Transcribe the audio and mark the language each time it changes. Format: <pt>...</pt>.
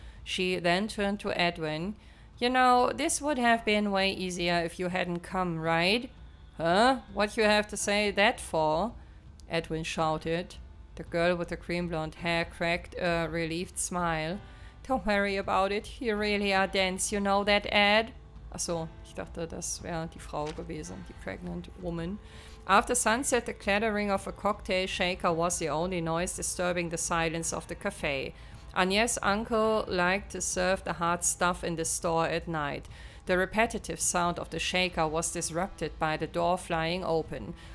<en>She then turned to Edwin. You know, this would have been way easier if you hadn't come, right? Huh? What you have to say that for? Edwin shouted. The girl with the cream blonde hair cracked a relieved smile. Don't worry about it. You really are dense, you know that, Ed?</en> <de>Achso, ich dachte, das wäre die Frau gewesen, die</de> <en>pregnant woman. After sunset, the clattering of a cocktail shaker was the only noise disturbing the silence of the cafe. Agnès' uncle liked to serve the hard stuff in the store at night. The repetitive sound of the shaker was disrupted by the door flying open.</en>